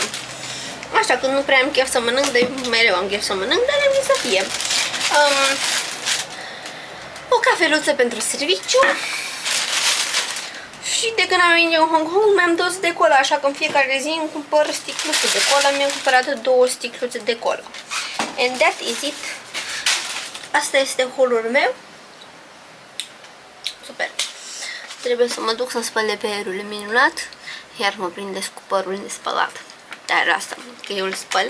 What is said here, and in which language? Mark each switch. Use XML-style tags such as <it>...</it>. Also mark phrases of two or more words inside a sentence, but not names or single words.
<ro>Așa, când nu prea am chef să mănânc, dar mereu am chef să mănânc, dar am zis să fie. O cafeluță pentru serviciu. Și de când am venit în Hong Kong mi-am dus de cola, așa că în fiecare zi îmi cumpăr sticluțe de cola. Mi-am cumpărat 2 sticluțe de cola.</ro> <en>And that is it.</en> <ro>Asta este haul-ul meu. Super. Trebuie să mă duc să spăl de PR-urile minunat. Iar mă prindesc cu părul de spălat. Dar asta, că eu îl spăl.</ro>